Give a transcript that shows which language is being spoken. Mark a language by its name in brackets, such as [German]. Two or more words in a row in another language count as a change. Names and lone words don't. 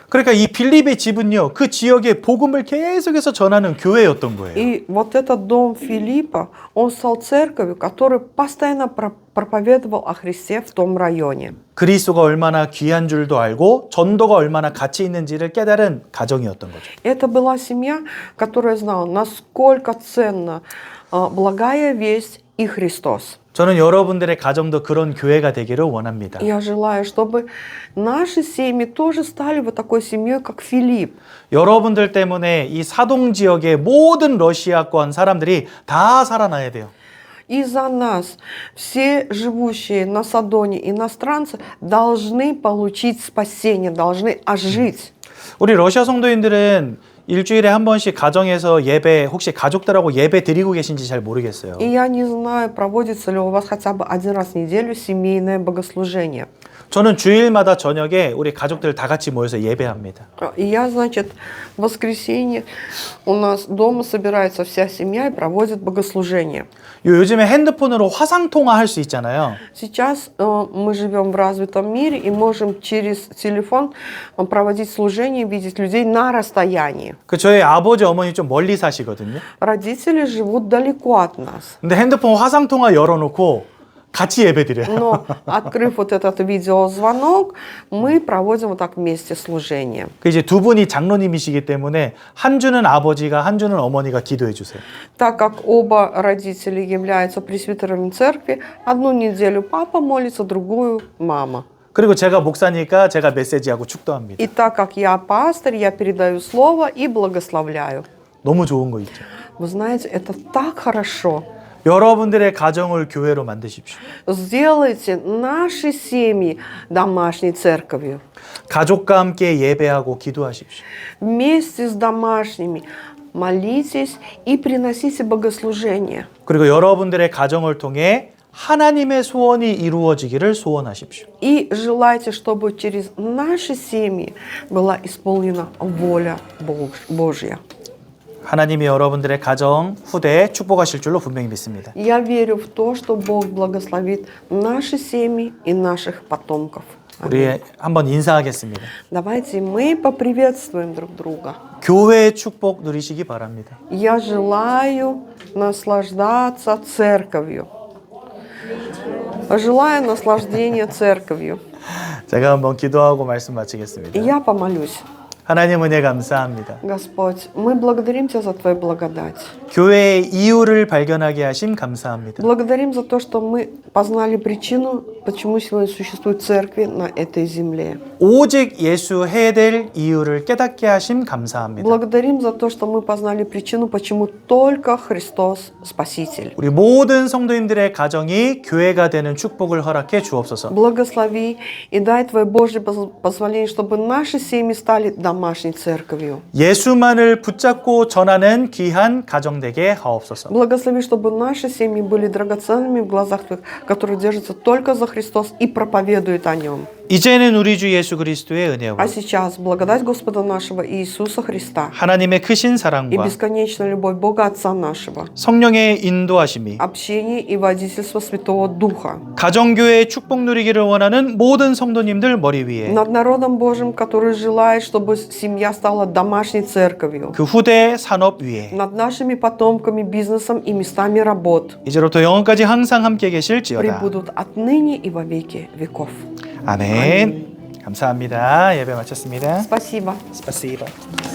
[Korean] 그러니까 이 빌립의 집은요, 그 지역에 복음을 계속해서 전하는 교회였던 거예요. [Russian] И вот этот дом Филиппа, он стал церковью, которая постоянно проповедовал о Христе в том районе. [Korean] 그리스도가 얼마나 귀한 줄도 알고 전도가 얼마나 가치 있는지를 깨달은 가정이었던 거죠. [Russian] Это была семья, которая знала, насколько ценна благая весть и Христос. [Korean] 저는 여러분들의 가정도 그런 교회가 되기를 원합니다. [Russian] Я желаю, чтобы наши семьи тоже стали вот такой семьей, как Филипп. [Korean] 여러분들 때문에 이 사동 지역의 모든 러시아권 사람들이 다 살아나야 돼요. [Russian] Из-за нас все живущие на Содоне иностранцы должны получить спасение, должны ожить. [Korean] 우리 러시아 성도인들은 일주일에 한 번씩 가정에서 예배, 혹시 가족들하고 예배 드리고 계신지 잘 모르겠어요. [Russian] И я не знаю, проводится ли у вас хотя бы один раз в неделю семейное богослужение. [Korean] 저는 주일마다 저녁에 우리 가족들 다 같이 모여서 예배합니다. [Russian] И я, значит, в воскресенье у нас дома собирается вся семья и проводит богослужение. [Korean] 요즘에 핸드폰으로 화상 통화할 수 있잖아요. [Russian] Сейчас мы живем в развитом мире и можем через телефон проводить служение, видеть людей на расстоянии. [Korean] 그 저희 아버지 어머니 좀 멀리 사시거든요. [Russian] Родители живут далеко от нас. [Korean] 근데 핸드폰 화상 통화 열어놓고 같이 예배드려요. [Russian] Но, открыв вот этот видеозвонок, мы проводим вот так вместе служение. [Korean] 그 이제 두 분이 장로님이시기 때문에 한 주는 아버지가 한 주는 어머니가 기도해 주세요. [Russian] Так как оба родители являются пресвитерами церкви, одну неделю папа молится, другую мама. [Korean] 그리고 제가 목사니까 제가 메시지하고 축도합니다. [Russian] И так как я пастырь, я передаю слово и благословляю. [Korean] 너무 좋은 거 있죠. [Russian] Вы знаете, это так хорошо. [Korean] 여러분들의 가정을 교회로 만드십시오. [Russian] Сделайте наши семьи домашней церковью. [Korean] 가족과 함께 예배하고 기도하십시오. [Russian] Вместе с домашними молитесь и приносите богослужение. [Korean] 그리고 여러분들의 가정을 통해 하나님의 소원이 이루어지기를 소원하십시오. [Russian] И желайте, чтобы через наши семьи была исполнена воля Божья. [Korean] 하나님이 여러분들의 가정, 후대 축복하실 줄로 분명히 믿습니다. [Russian] Я верю в то, что Бог благословит наши семьи и наших потомков. [Korean] 우리 한번 인사하겠습니다. [Russian] Давайте мы поприветствуем друг друга. [Korean] 교회의 축복 누리시기 바랍니다. [Russian] Я желаю наслаждаться церковью. Желаю наслаждения церковью. [Korean] 제가 한번 기도하고 말씀 마치겠습니다. [Russian] И я помолюсь. [Korean] 하나님 은혜 감사합니다. [Russian] Господь, мы благодарим Тебя за Твою благодать. [Korean] 교회의 이유를 발견하게 하심 감사합니다. [Russian] Благодарим за то, что мы познали причину, почему сегодня существуют церкви на этой земле. [Korean] 오직 예수 해야 될 이유를 깨닫게 하심 감사합니다. [Russian] Благодарим за то, что мы познали причину, почему только Христос Спаситель. [Korean] 우리 모든 성도님들의 가정이 교회가 되는 축복을 허락해 주옵소서. [Russian] Благослови и дай Твое Божье позволение, чтобы наши семьи стали домашней церковью. [Korean] 예수만을 붙잡고 전하는 귀한 가정 되게 하옵소서. [Russian] Благослови, чтобы наши семьи были драгоценными в глазах Твоих, которые держатся только за Христос и проповедуют о Нем. [Korean] 이제는 우리 주 예수 그리스도의 은혜와 [Russian] А сейчас благодать Господа нашего Иисуса Христа [Korean] 하나님의 크신 [Russian] и [Korean] 사랑과 [Russian] бесконечная любовь Бога Отца нашего, [Korean] 성령의 인도하심이 [Russian] общение и водительство Святого Духа [Korean] 가정교회의 축복 누리기를 원하는 모든 성도님들 머리 위에 [Russian] над народом Божьим, который желает, чтобы семья стала домашней церковью, [Korean] 그 후대 산업 위에 [Russian] над нашими потомками, бизнесом и местами работ, [Korean] 이제로부터 영원까지 항상 함께 계실지어다. [Russian] пребудут отныне и во веки веков. [Korean] 아멘. 감사합니다. 예배 마쳤습니다. [Russian] Спасибо. 스파시바.